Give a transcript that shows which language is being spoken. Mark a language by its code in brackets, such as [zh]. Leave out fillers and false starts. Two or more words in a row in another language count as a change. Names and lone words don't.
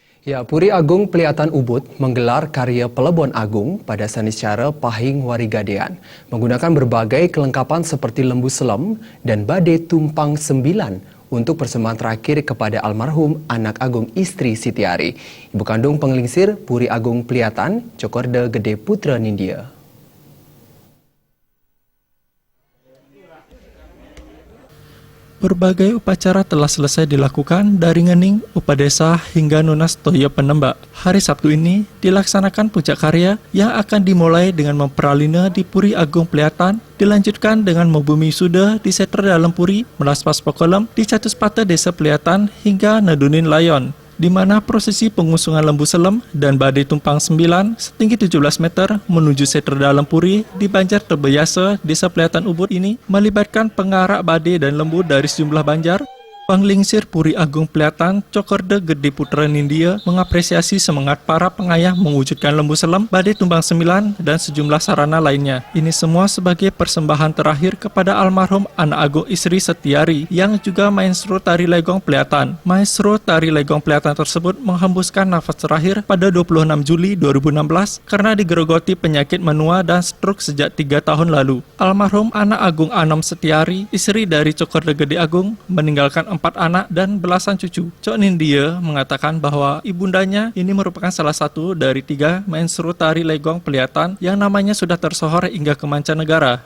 [id] Ya, Puri Agung Peliatan Ubud menggelar karya Pelebon Agung pada Sanicara Pahing Warigadean menggunakan berbagai kelengkapan seperti lembu selem dan badai tumpang 9 untuk persembahan terakhir kepada almarhum anak agung istri Sitiari. Ibu kandung penglingsir Puri Agung Peliatan, Cokorda Gede Putra Nindya. Berbagai upacara telah selesai dilakukan dari ngening, upadesa hingga nunas toya penembak. Hari Sabtu ini dilaksanakan puncak karya yang akan dimulai dengan memperalina di Puri Agung Peliatan, dilanjutkan dengan membumi suda di seter dalam puri, melaspas pokolem di Catus Pata Desa Peliatan hingga Nadunin Layon, di mana prosesi pengusungan lembu selem dan badai tumpang 9 setinggi 17 meter menuju seter dalam puri di Banjar Terbeyasa, Desa Peliatan Ubud ini melibatkan pengarak badai dan lembu dari sejumlah banjar. Panglingsir Puri Agung Peliatan, Cokorda Gede Putra Nindya mengapresiasi semangat para pengayah mewujudkan lembu selem, badai tumbang 9 dan sejumlah sarana lainnya. Ini semua sebagai persembahan terakhir kepada almarhum anak agung istri Setiari yang juga maestro tari legong Peliatan. Maestro tari legong Peliatan tersebut menghembuskan nafas terakhir pada 26 Juli 2016 karena digerogoti penyakit menua dan stroke sejak 3 tahun lalu. Almarhum anak agung Anom Setiari, istri dari Cokorda Gede Agung, meninggalkan 4 anak dan belasan cucu. Cok Nindya mengatakan bahwa ibundanya ini merupakan salah satu dari 3 maestro tari legong Peliatan yang namanya sudah tersohor hingga ke mancanegara.